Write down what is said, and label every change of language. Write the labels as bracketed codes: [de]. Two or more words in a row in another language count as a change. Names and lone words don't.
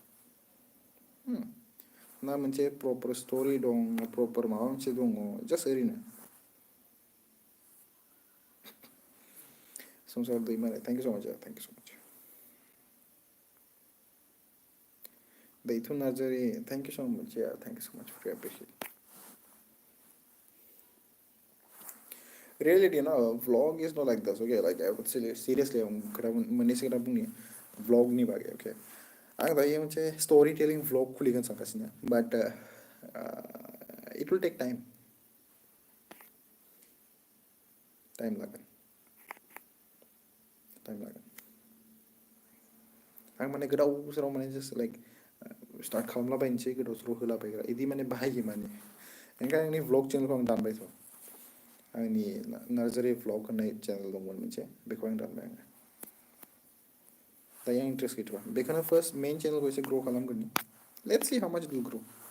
[brx] ना मोनसे [en] proper story [brx] दं ना प्रपर माबा मोनसे दङ जास्ट ओरैनो संसार दैमारि [en] thank you so much thank you so much thank you so much thank you so much for appreciate reality no vlog is not like this okay like I would say seriously [brx] खोथा मोननैसो खोथा बुंनि vlogनि बागै okay आं दायो मोनसे [en] story telling vlog [brx] खुलिगोन सानगासिनो [en] but it will take time [brx] लागोन आं माने गोदाव सोराव माने [en] just like start [brx] खालामलाबायनोसै गोदाव सोराव होलाबायग्रा इदि माने बाहायो माने ओंखायनो आंनि भ्लग चेनेलखौ आं दानबायथ' आंनि नार्जारि भ्लग होननाय चेनेल दंमोन मोनसे बेखौ आं दानबाय आङो दायो आं इन्ट्रेस्ट गैथ'वा बेखौनो फार्स्ट मेइन चेनेलखौ एसे ग्र' खालामग्रोनि [en] let's see how much it will grow'